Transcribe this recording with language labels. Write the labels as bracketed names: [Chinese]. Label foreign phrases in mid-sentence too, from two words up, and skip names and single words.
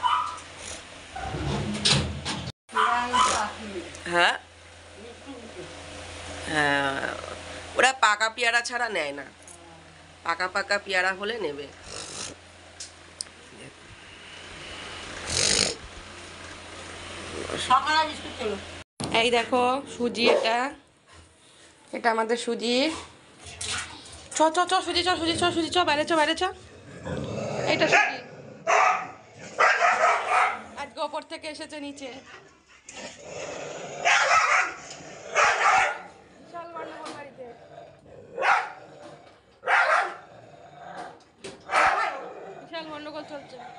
[Bangla] হ্যাঁ হ্যাঁ, ওরা পাকা পেয়ারা ছাড়া নেয় না, পাকা পাকা পেয়ারা হলে নেবে। এই দেখো সুজি, এটা এটা আমাদের সুজি। চ চ চ সুজি, চ সুজি, চ সুজি, চ বাইরে চ বাইরে চ। এইটা সুজি আজকে ওপর থেকে এসেছে নিচে। বিশাল গন্ডগোল বাড়িতে, বিশাল গন্ডগোল চলছে।